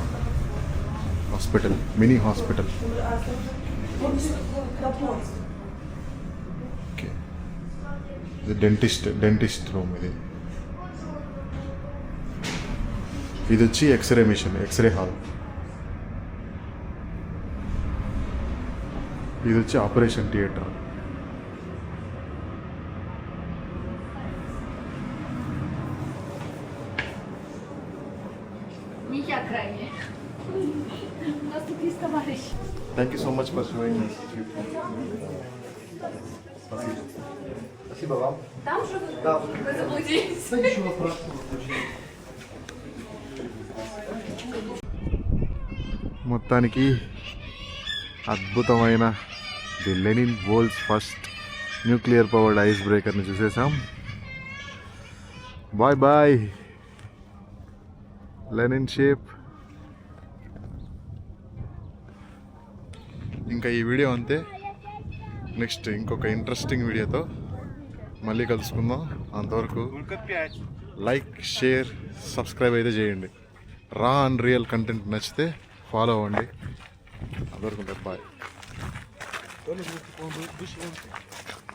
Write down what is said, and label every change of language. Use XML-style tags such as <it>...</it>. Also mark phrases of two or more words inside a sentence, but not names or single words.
<te>హాస్పిటల్,</te> <en>mini hospital.</en> <te>ఓకే, ఇది</te> <en>dentist room.</en> <te>ఇది వచ్చి</te> <en>X-ray machine, X-ray hall.</en> <te>ఇది వచ్చి</te> <en>operation theater. Thank you so much for showing us.</en> <ru>Спасибо вам. Там же Да. вы заблудились. Да ничего страшного.</ru> <te>మొత్తానికి అద్భుతమైన</te> <en>The Lenin world's first nuclear powered icebreaker-ని</en> <te>చూసేసాం.</te> <en>Bye bye Lenin ship.</en> <te>ఇంకా ఈ వీడియో అంతే. నెక్స్ట్ ఇంకొక</te> <en>interesting video-తో</en> <te>మళ్ళీ కలుసుకుందాం. అంతవరకు</te> <en>like, share, subscribe</en> <te>అయితే చేయండి.</te> <en>raw and real content</en> <te>నచ్చితే ఫాలో అవ్వండి. అందరికీ బాయ్.</te> <ru>То ли, типа, он был выше.</ru>